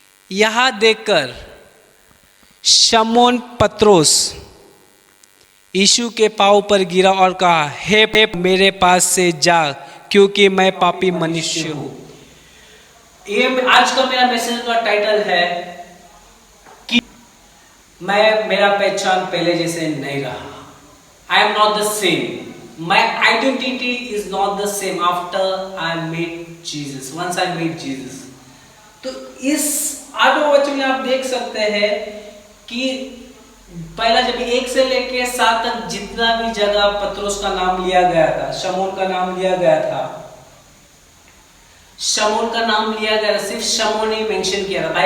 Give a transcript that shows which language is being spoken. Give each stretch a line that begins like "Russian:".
Hindi: यहाँ देखकर शमौन पतरोस यीशु के पांव पर गिरा और कहा, हे मेरे पास से जा, क्योंकि मैं पापी मनुष्य हूँ। ये आज का मेरा मैसेज का टाइटल है कि मेरा पहचान पहले जैसे नहीं रहा।
English: I am not the same. My identity is not the same after I meet Jesus. Once I meet Jesus.
Hindi: तो इस आठवें वचन में आप देख सकते हैं कि पहला जब 1 से लेके 7 तक जितना भी जगह पतरोस का नाम लिया गया था, शमौन का नाम लिया गया था, शमौन का नाम लिया गया था, सिर्फ शमौन ही मेंशन किया था।